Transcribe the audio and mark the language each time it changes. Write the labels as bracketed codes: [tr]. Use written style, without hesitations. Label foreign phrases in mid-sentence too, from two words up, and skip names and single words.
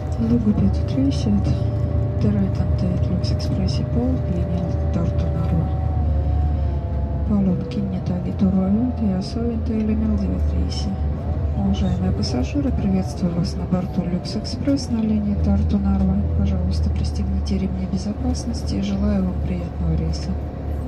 [et] Lugu peetud reisijad, tervitan teid Lux Expressi poolt liinilt Tartu-Narva. Palun kinnitage turvajuht ja soovin teile meeldivat reisi. [ru] Уважаемые пассажиры, приветствую вас на борту Lux Express на линии Tartu-Narva. Пожалуйста, пристегните ремни безопасности и желаю вам приятного рейса.